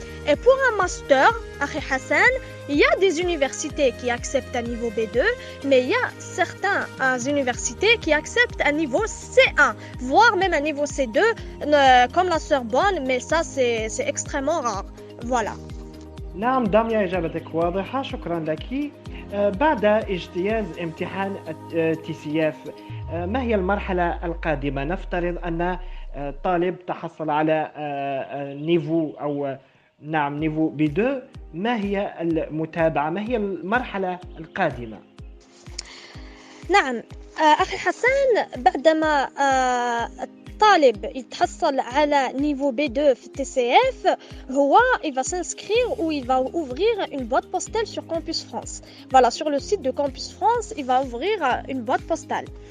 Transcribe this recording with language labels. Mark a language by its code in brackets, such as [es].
[fr] Et pour un master, Akhi Hassan, il y a des universités qui acceptent un niveau B2, mais il y a certaines universités qui acceptent un niveau C1, voire même un niveau C2, comme la Sorbonne, mais ça, c'est extrêmement rare. Voilà. [ar] نعم داميا، إجابتك واضحة، شكرا لك. بعد اجتياز امتحان TCF ما هي المرحلة القادمة؟ نفترض أن طالب تحصل على نيفو أو نعم نيفو B2، ما هي المتابعة؟ ما هي المرحلة القادمة؟ نعم أخي حسن، بعدما الطالب يتحصل على niveau B2 في TCF، هو [fr] il va s'inscrire ou il va ouvrir une boîte postale sur Campus France. Voilà, sur le site de Campus France, il va ouvrir une boîte postale.